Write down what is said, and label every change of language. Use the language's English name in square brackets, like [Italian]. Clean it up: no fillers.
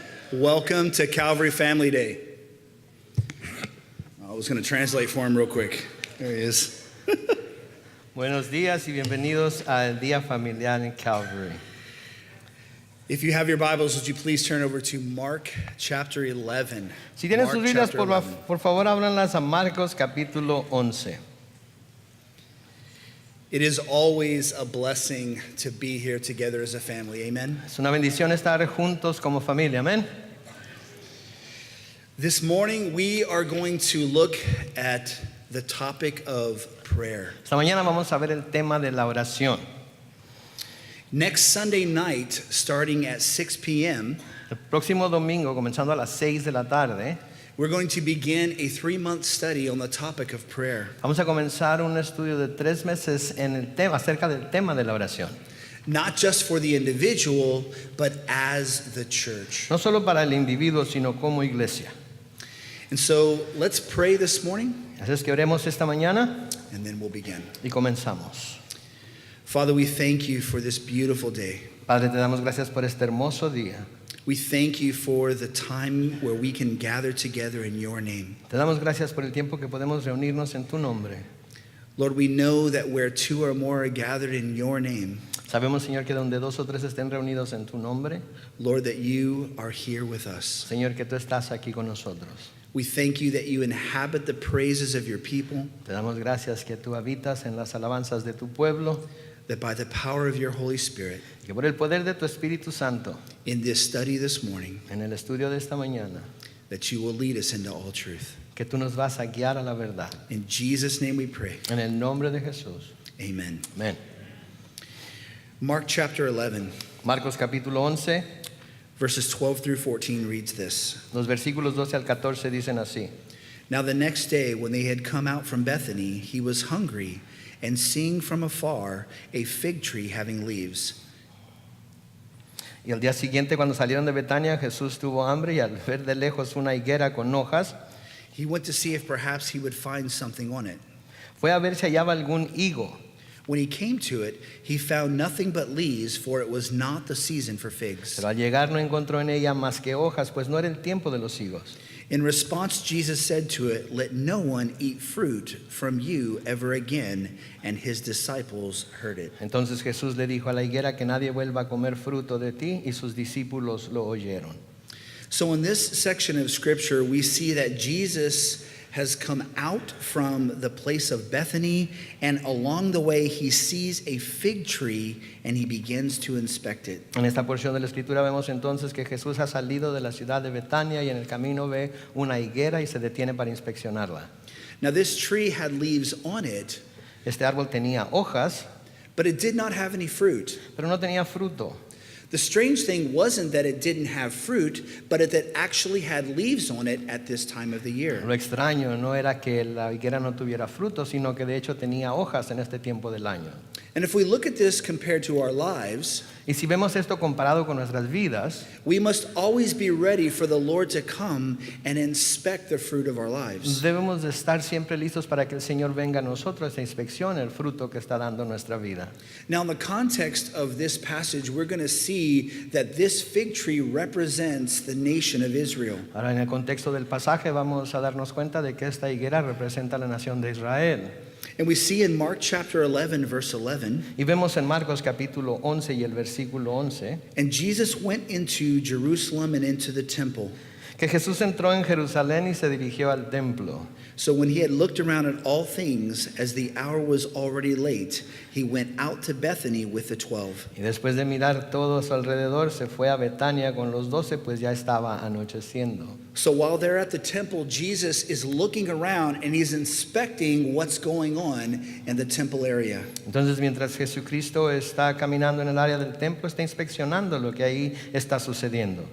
[English] Welcome to Calvary Family Day. I was going to translate for him real quick. There he is. [Spanish] Buenos días y bienvenidos al Día Familiar en Calvary. [English] If you have your Bibles, would you please turn over to Mark chapter 11. [Spanish] Si tienen [English] Mark [Spanish] sus Biblias, [English] chapter 11. [Spanish] por favor, ábranlas a Marcos capítulo 11. [English] It is always a blessing to be here together as a family. Amen. [Spanish] Es una bendición estar juntos como familia, amén. [English] This morning, we are going to look at the topic of prayer. [Spanish] Esta mañana vamos a ver el tema de la oración. [English] Next Sunday night, starting at 6 p.m., [Spanish] El próximo domingo, comenzando a las 6 de la tarde, [English] we're going to begin a 3-month study on the topic of prayer. [Spanish] vamos a comenzar un estudio de 3 meses en el tema, acerca del tema de la oración. [English] Not just for the individual, but as the church. [Spanish] No solo para el individuo, sino como iglesia. [English] And so let's pray this morning, [Spanish] Así es que oremos esta mañana [English] and then we'll begin. [Spanish] y comenzamos. [English] Father, we thank you for this beautiful day. [Spanish] Padre, te damos gracias por este hermoso día. [English] We thank you for the time where we can gather together in your name. [Spanish] Te damos gracias por el tiempo que podemos reunirnos en tu nombre. [English] Lord, we know that where two or more are gathered in your name, [Spanish] Sabemos, Señor, que donde 2 o 3 estén reunidos en tu nombre, [English] Lord, that you are here with us. [Spanish] Señor, que tú estás aquí con nosotros. [English] We thank you that you inhabit the praises of your people, [Spanish] Te damos gracias que tú habitas en las alabanzas de tu pueblo, [English] that by the power of your Holy Spirit, [Spanish] que por el poder de tu Espíritu Santo, [English] in this study this morning, [Spanish] en el estudio de esta mañana, [English] that you will lead us into all truth. [Spanish] que tú nos vas a guiar a la verdad. [English] In Jesus' name we pray. [Spanish] En el nombre de Jesús. [English] Amen. [Spanish] Amén. [English] Mark chapter 11, [Spanish] Marcos capítulo 11, [English] verses 12 through 14 reads this. [Spanish] los versículos 12 al 14 dicen así. [English] Now the next day, when they had come out from Bethany, he was hungry, and seeing from afar a fig tree having leaves. [Spanish] Y al día siguiente, cuando salieron de Betania, Jesús tuvo hambre y al ver de lejos una higuera con hojas, [English] He went to see if perhaps he would find something on it. [Spanish] fue a ver si hallaba algún higo. [English] When he came to it, he found nothing but leaves, for it was not the season for figs. [Spanish] Pero al llegar no encontró en ella más que hojas, pues no era el tiempo de los higos. [English] In response, Jesus said to it, "Let no one eat fruit from you ever again." And his disciples heard it. [Spanish] Entonces Jesús le dijo a la higuera que nadie vuelva a comer fruto de ti, y sus discípulos lo oyeron. [English] So in this section of scripture, we see that Jesus has come out from the place of Bethany, and along the way he sees a fig tree and he begins to inspect it. [Spanish] En esta porción de la Escritura vemos entonces que Jesús ha salido de la ciudad de Betania y en el camino ve una higuera y se detiene para inspeccionarla. [English] Now this tree had leaves on it, [Spanish] Este árbol tenía hojas, [English] but it did not have any fruit. [Spanish] pero no tenía fruto. [English] The strange thing wasn't that it didn't have fruit, but that it actually had leaves on it at this time of the year. [Spanish] Lo extraño no era que la higuera no tuviera fruto, sino que de hecho tenía hojas en este tiempo del año. [English] And if we look at this compared to our lives, [Spanish] Y si vemos esto comparado con nuestras vidas, [English] we must always be ready for the Lord to come and inspect the fruit of our lives. [Spanish] debemos de estar siempre listos para que el Señor venga a nosotros e inspeccione el fruto que está dando nuestra vida. [English] Now, in the context of this passage, we're going to see that this fig tree represents the nation of Israel. [Spanish] Ahora, en el contexto del pasaje vamos a darnos cuenta de que esta higuera representa a la nación de Israel. [English] And we see in Mark chapter 11, verse 11, [Spanish] Y vemos en Marcos capítulo 11 y el versículo 11 [English] and Jesus went into Jerusalem and into the temple. [Spanish] que Jesús entró en Jerusalén y se dirigió al templo. [English] So when he had looked around at all things, as the hour was already late, he went out to Bethany with the 12. [Spanish] Y después de mirar todo a su alrededor, se fue a Betania con los 12, pues ya estaba anocheciendo. [English] So while they're at the temple, Jesus is looking around and he's inspecting what's going on in the temple area. [Spanish] Entonces, mientras Jesucristo está caminando en el área del templo, está inspeccionando lo que ahí está sucediendo.